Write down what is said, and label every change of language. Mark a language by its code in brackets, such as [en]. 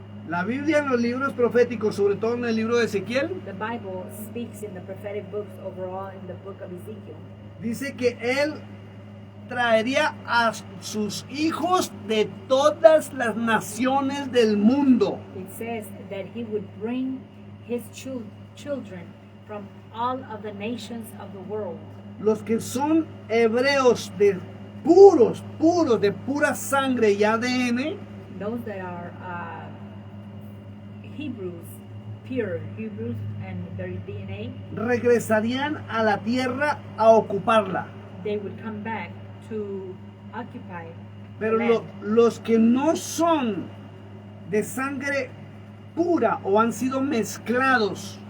[es] La Biblia en los libros proféticos, sobre todo en el libro de Ezequiel, [en] The Bible speaks in the prophetic books overall in the book of Ezekiel. [es] dice que Él traería a sus hijos de todas las naciones del mundo. [en] It says that he would bring his children from all of the nations of the world. [es] Los que son hebreos de puros, de pura sangre y ADN, [en] Those that are Hebrews, pure Hebrews, and their DNA, [es] regresarían a la tierra a ocuparla. [en] they would come back to occupy [es] Pero [en] the land. [es] los que no son de sangre pura o han sido mezclados